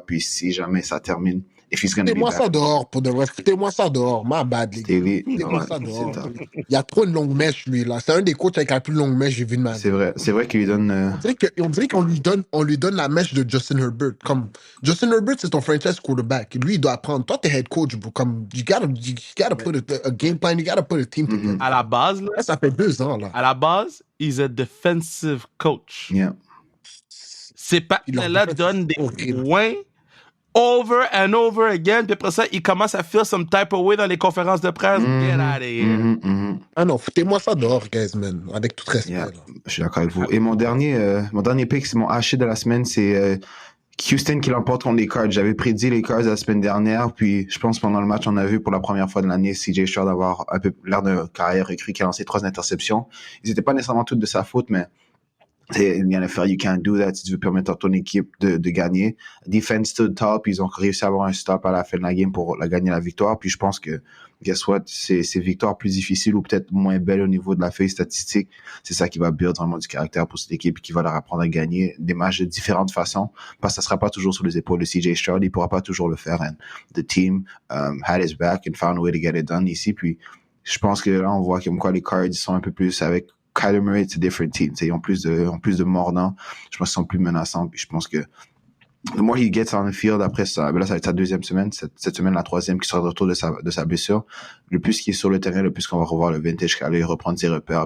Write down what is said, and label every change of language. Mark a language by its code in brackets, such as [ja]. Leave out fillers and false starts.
[fr] Puis, si jamais ça termine, Foutez-moi ça dehors, pour de vrai. Foutez-moi ça dehors. Ma bad, les gars. Foutez-moi ça dehors. Il y a trop de longues mèches, lui, là. C'est un des coachs avec la plus longue mèche que j'ai vu de ma vie. C'est vrai qu'il lui donne... On dirait qu'on lui donne la mèche de Justin Herbert. Comme, Justin Herbert, c'est ton franchise quarterback. Lui, il doit apprendre. Toi, t'es head coach, bro. [en] Comme, you gotta put a game plan, you gotta put a team together. [fr] À la base, là, ça fait 2 ans, là. À la base, [en] he's a defensive coach. Yeah. [fr] Ces partenaires-là donnent des points [en] over and over again, [fr] puis après ça, il commence à [en] feel some type of way [fr] dans les conférences de presse. [en] Get out of here. [fr] Ah non, foutez-moi ça dehors, guys, man. Avec tout respect. Yeah. Je suis d'accord avec vous. Et mon dernier pick, c'est mon haché de la semaine, c'est Houston qui l'emporte contre les Cards. J'avais prédit les Cards la semaine dernière, puis je pense pendant le match, on a vu pour la première fois de l'année CJ Stroud avoir un peu l'air d'un carrière recrue qui a lancé 3 interceptions. Ils n'étaient pas nécessairement toutes de sa faute, mais il y en a fait, [en] you can't do that [fr] si tu veux permettre à ton équipe de gagner. [en] Defense stood top, [fr] ils ont réussi à avoir un stop à la fin de la game pour gagner la victoire. Puis je pense que, [en] guess what, [fr] ces victoires plus difficiles ou peut-être moins belles au niveau de la feuille statistique, c'est ça qui va build vraiment du caractère pour cette équipe et qui va leur apprendre à gagner des matchs de différentes façons. Parce que ça sera pas toujours sur les épaules de CJ Stroud, il pourra pas toujours le faire. [en] And the team had his back and found a way to get it done ici. [fr] Puis je pense que là, on voit comme quoi les Cards sont un peu plus avec Kyler Murray, [en] it's a different team. [fr] Ils ont plus de mordants. Je pense qu'ils sont plus menaçants. Puis je pense que [en] the more he gets on the field [fr] après ça, là, ça va être sa deuxième semaine. Cette semaine, la troisième, qui sera de retour de sa blessure. Le plus qu'il est sur le terrain, le plus qu'on va revoir le vintage Kyler, reprendre ses repères.